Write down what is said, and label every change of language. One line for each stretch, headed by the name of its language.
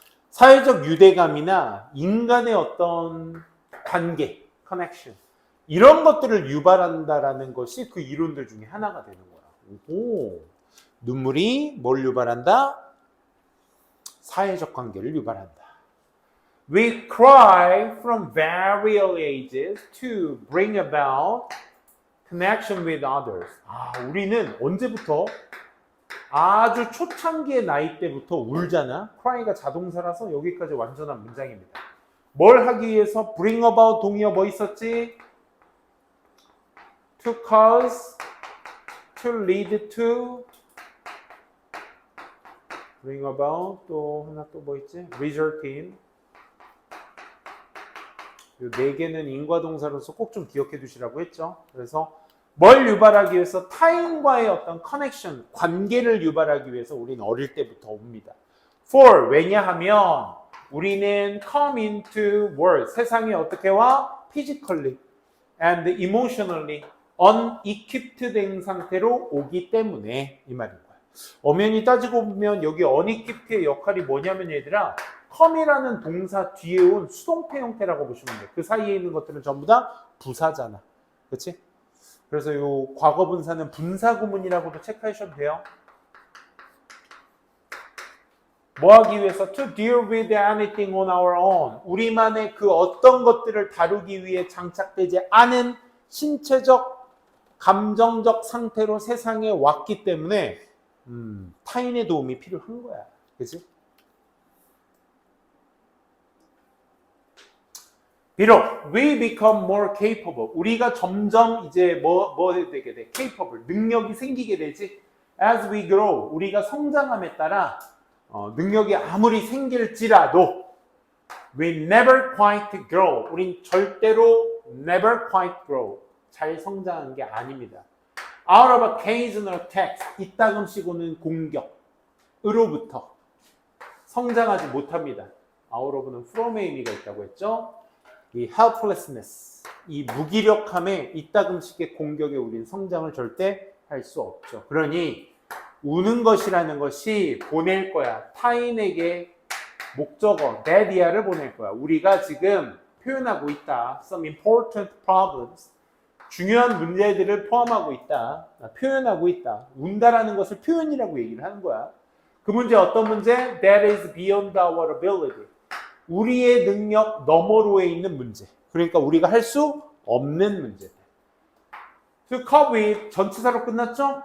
Korean: 사회적 유대감이나 인간의 어떤 관계, 커넥션 이런 것들을 유발한다라는 것이 그 이론들 중에 하나가 되는 거야. 오, 눈물이 뭘 유발한다? 사회적 관계를 유발한다.
English: We cry from various ages to bring about connection with others.
Korean: 우리는 언제부터? 아주 초창기의 나이 때부터 울잖아. cry가 자동사라서 여기까지 완전한 문장입니다. 뭘 하기 위해서? bring about 동의어 뭐 있었지?
English: to cause, to lead to, bring about, 또 하나 또 뭐 있지? result in.
Korean: 이 네 개는 인과동사로서 꼭 좀 기억해 두시라고 했죠. 그래서 뭘 유발하기 위해서? 타인과의 어떤 커넥션, 관계를 유발하기 위해서 우리는 어릴 때부터 옵니다. For, 왜냐하면 우리는
English: come into world,
Korean: 세상에 어떻게 와?
English: physically and emotionally unequipped
Korean: 된 상태로 오기 때문에 이 말인 거야. 엄연히 따지고 보면 여기 unequipped의 역할이 뭐냐면 얘들아, come이라는 동사 뒤에 온 수동태 형태라고 보시면 돼. 그 사이에 있는 것들은 전부 다 부사잖아. 그렇지? 그래서 이 과거분사는 분사구문이라고도 체크하셔도 돼요. 뭐 하기 위해서?
English: To deal with anything on our own.
Korean: 우리만의 그 어떤 것들을 다루기 위해 장착되지 않은 신체적, 감정적 상태로 세상에 왔기 때문에 타인의 도움이 필요한 거야. 그치?
English: 비록 we become more capable.
Korean: 우리가 점점 이제 뭐 되게 돼?
English: capable.
Korean: 능력이 생기게 되지.
English: as we grow.
Korean: 우리가 성장함에 따라 능력이 아무리 생길지라도
English: we never quite grow.
Korean: 우린 절대로
English: never quite grow.
Korean: 잘 성장한 게 아닙니다.
English: out of occasional attacks.
Korean: 이따금씩 오는 공격으로부터 성장하지 못합니다. out of는 from의 의미가 있다고 했죠. 이 helplessness, 이 무기력함에 이따금씩의 공격에 우린 성장을 절대 할 수 없죠. 그러니 우는 것이라는 것이 보낼 거야. 타인에게 목적어, 대디아를 보낼 거야. 우리가 지금 표현하고 있다.
English: Some important problems.
Korean: 중요한 문제들을 포함하고 있다. 표현하고 있다. 운다라는 것을 표현이라고 얘기를 하는 거야. 그 문제 어떤 문제?
English: That is beyond our ability.
Korean: 우리의 능력 너머로에 있는 문제. 그러니까 우리가 할 수 없는 문제.
English: To cope with
Korean: 전치사로 끝났죠?